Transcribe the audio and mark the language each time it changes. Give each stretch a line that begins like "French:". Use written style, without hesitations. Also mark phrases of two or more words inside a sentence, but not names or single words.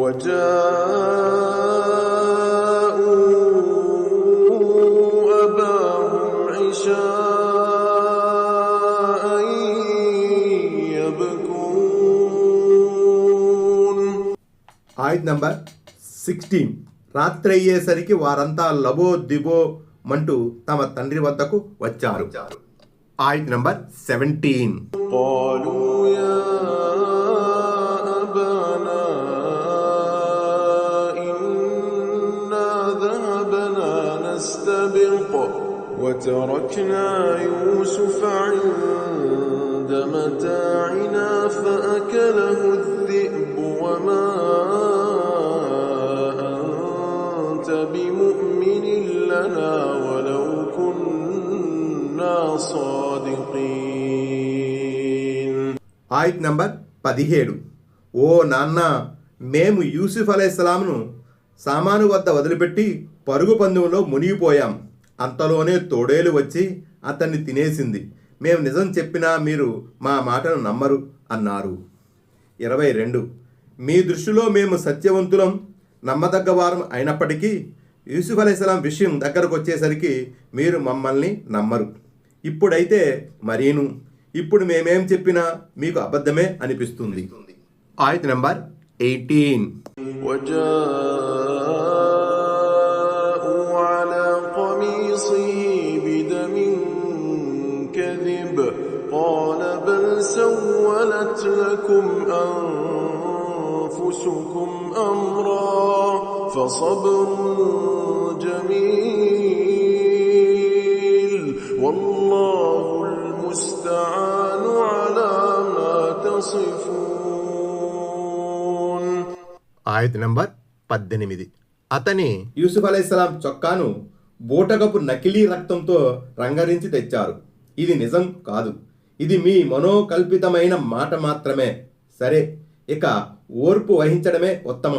Telugu: ఆయత్ నంబర్ 16. రాత్రి అయ్యేసరికి వారంతా లబో దిబో మంటూ తమ తండ్రి వద్దకు వచ్చారు. ఆయత్ నంబర్ 17.
Arabic: وتركنا يوسف عند متاعنا فأكله الذئب وما أنت بمؤمن لنا ولو كنا صادقين.
Telugu: ఆయత్ నంబర్ 17. ఓ నాన్న, మేము యూసుఫ్ అలైహిస్సలాంను సామాను వద్ద వదిలిపెట్టి పరుగు పందెంలో మునిగిపోయాం. అంతలోనే తోడేలు వచ్చి అతన్ని తినేసింది. మేము నిజం చెప్పినా మీరు మా మాటను నమ్మరు అన్నారు. 22. మీ దృష్టిలో మేము సత్యవంతులం, నమ్మదగ్గవారం అయినప్పటికీ యూసుఫ్ అలైహిస్సలాం విషయం దగ్గరకు వచ్చేసరికి మీరు మమ్మల్ని నమ్మరు. ఇప్పుడైతే మరీను, ఇప్పుడు మేమేం చెప్పినా మీకు అబద్ధమే అనిపిస్తుంది. ఆయత్ నంబర్ 18.
Arabic: بدم كذب قال بل سولت لكم أنفسكم أمرا فصبر جميل والله المستعان على ما تصفون.
Telugu: ఆయత్ నంబర్ 18. అతని యూసుఫ్ అలైహిస్సలాం చొక్కాను బూటకపు నకిలీ రక్తంతో రంగరించి తెచ్చారు. ఇది నిజం కాదు, ఇది మీ మనోకల్పితమైన మాట మాత్రమే. సరే, ఇక ఓర్పు వహించడమే ఉత్తమం.